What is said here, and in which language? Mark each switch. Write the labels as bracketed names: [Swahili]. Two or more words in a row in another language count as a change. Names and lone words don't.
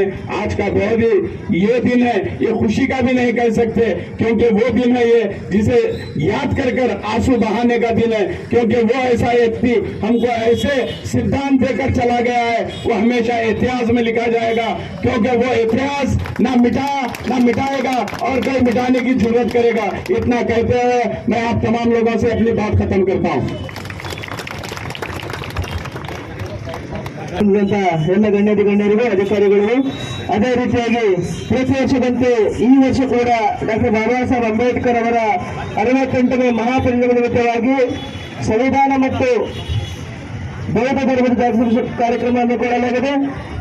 [Hindi] आज का बहुत ही ये दिन है, ये खुशी का भी नहीं कह सकते, क्योंकि वो दिन है ये जिसे याद कर कर आंसू बहाने का दिन है, क्योंकि वो ऐसा व्यक्ति हमको ऐसे सिद्धांत देकर चला गया है, वो हमेशा इतिहास में लिखा जाएगा, क्योंकि वो इतिहास ना मिटाएगा और कोई मिटाने की जरूरत करेगा। इतना कहते हुए मैं आप तमाम लोगों से अपनी बात खत्म करता हूँ। [Kannada] ಎಲ್ಲ ಗಣ್ಯರಿಗೂ ಅಧಿಕಾರಿಗಳಿಗೂ ಅದೇ ರೀತಿಯಾಗಿ ಪ್ರತಿ ವರ್ಷದಂತೆ ಈ ವರ್ಷ ಕೂಡ ಡಾಕ್ಟರ್ ಬಾಬಾ ಸಾಹೇಬ್ ಅಂಬೇಡ್ಕರ್ ಅವರ 68ನೇ ಮಹಾಪರಿನಿರ್ವಾಣ ನಿಮಿತ್ತವಾಗಿ ಸಂವಿಧಾನ ಮತ್ತು ಬೌದ್ಧ ಧರ್ಮದ ಜಾಗೃತಿ ಕಾರ್ಯಕ್ರಮವನ್ನು ಕೊಡಲಾಗಿದೆ.